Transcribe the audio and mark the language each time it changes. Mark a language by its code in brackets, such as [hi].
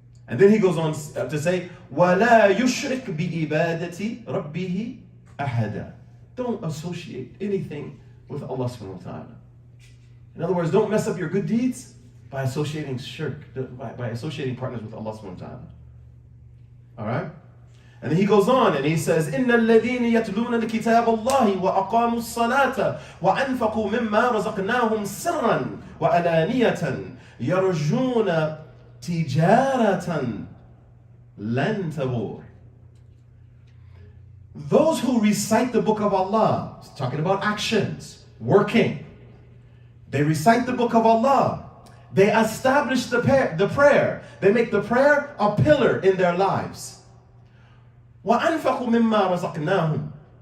[en] And then he goes on to say, [ar] وَلَا يُشْرِكْ بِإِبَادَةِ رَبِّهِ أَحَدًا. [en] Don't associate anything with Allah subhanahu wa ta'ala. In other words, don't mess up your good deeds by associating shirk, by associating partners with Allah subhanahu wa ta'ala. Alright? And then he goes on and he says, [ar] إِنَّ الَّذِينَ يَتْلُونَ الْكِتَابَ اللَّهِ وَأَقَامُوا الصَّلَاةَ وَأَنْفَقُوا مِمَّا رَزَقْنَاهُمْ سِرًّا وَأَلَانِيَةً يَرْجُونَ تِجَارَةً لَن تَبُورَ. [en] Those who recite the book of Allah, it's talking about actions, working. They recite the book of Allah. They establish the prayer. They make the prayer a pillar in their lives. [ar] وَأَنْفَقُوا مِمَّا رَزَقْنَاهُمْ.